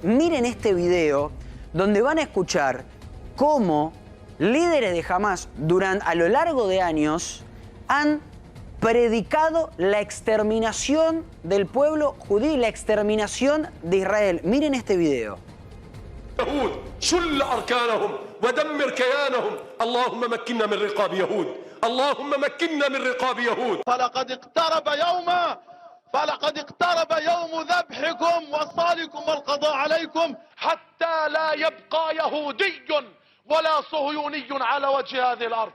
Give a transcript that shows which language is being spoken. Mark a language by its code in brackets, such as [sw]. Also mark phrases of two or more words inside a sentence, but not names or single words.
[es] Miren este video donde van a escuchar cómo líderes de Hamás a lo largo de años han predicado la exterminación del pueblo judío y la exterminación de Israel. Miren este video. [ar] اللهم مكننا من رقاب يهود فلقد اقترب يوم ذبحكم وصالكم والقضاء عليكم حتى لا يبقى يهودي ولا صهيوني على وجه هذه الأرض.